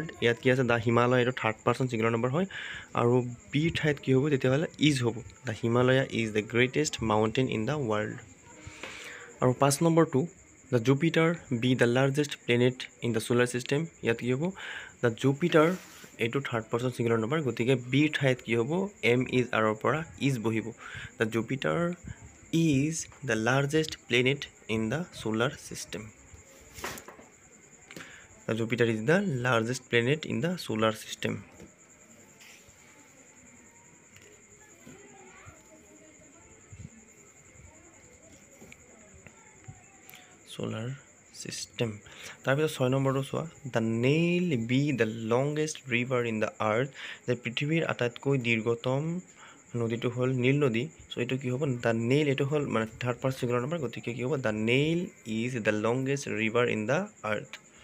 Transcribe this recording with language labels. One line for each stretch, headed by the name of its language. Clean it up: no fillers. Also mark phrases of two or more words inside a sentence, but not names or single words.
Assamese: ইয়াত কি আছে
English: the Himalaya এইটো third person singular number
Assamese: হয় আৰু বিৰ ঠাইত কি হ'ব তেতিয়াহ'লে
English: ইজ হ'ব the Himalaya is the greatest mountain in the world
Assamese: আৰু 5 নম্বৰটো
English: the Jupiter be the largest planet in the solar system
Assamese: ইয়াত কি হ'ব
English: the Jupiter এইটো third person singular number
Assamese: গতিকে বিৰ ঠাইত কি হ'ব
English: am is
Assamese: আৰৰ পৰা ইজ বহিব
English: the Jupiter is the largest planet in the solar system. The Jupiter is the largest planet in the solar system.
Assamese: তাৰপিছত 6 নম্বৰটো চোৱা
English: the Nile be the longest river in the earth
Assamese: যে পৃথিৱীৰ আটাইতকৈ দীৰ্ঘতম নদীটো হ'ল নীল নদী চ' এইটো কি হ'ব
English: the Nile
Assamese: এইটো হ'ল মানে
English: third person singular number
Assamese: গতিকে কি হ'ব
English: the Nile is the longest river in the earth